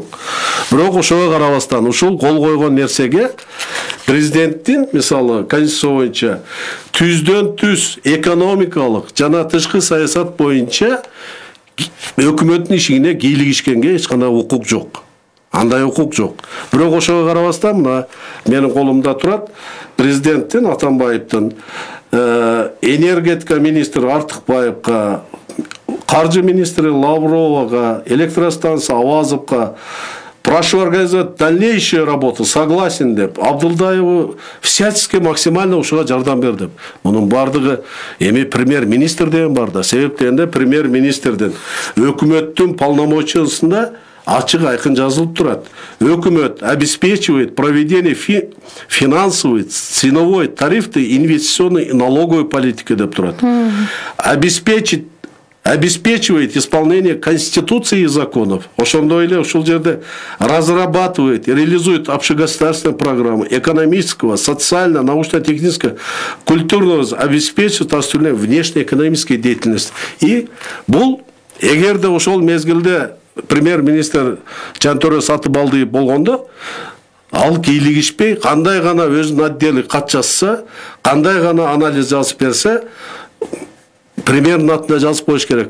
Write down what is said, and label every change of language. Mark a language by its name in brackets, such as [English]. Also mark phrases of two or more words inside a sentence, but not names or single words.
[Kyrgyz] Бирок ошого карабастан ушул кол койгон нерсеге президенттин мисалы конституция боюнча түздөн түз экономикалык жана тышкы саясат боюнча өкмөттүн ишине кийлигишкенге эч кандай укук жок. Андай укук жок. Бирок ошого карабастан мына менин колумда турат президенттин Атамбаевдин энергетика министри Артыкбаевга, каржы министри Лавровага, электростанция Авазовга [Russian] прошу организовать дальнейшую работу, согласен [Kyrgyz] деп, Абдулдаеву [Russian] всячески максимально [Kyrgyz] ушуга жардам бер деп. Мунун бардыгы эми премьер-министр деген бар да, себеп дегенде премьер-министрдин өкмөттүн полномочиясында ачык айкын жазылып турат. [Russian] Өкмөт обеспечивает проведение финансовой, ценовой, тарифной, инвестиционной и налоговой политики [Kyrgyz] деп турат. [Russian] Обеспечивает исполнение Конституции и законов. [Kyrgyz] Ошондой эле ушул жерде [Russian] разрабатывает и реализует общегосударственные программы экономического, социального, научно-технического, культурного, обеспечивает осуществление внешнеэкономической деятельности. [Kyrgyz] И бул эгерде ошол мезгилде премьер-министр Жантөре Сатыбалдиев болгондо ал кийлигишпей кандай гана өзүнүн отдели кат жазса, кандай гана анализ жазып берсе, премьердин атына жазып коюш керек.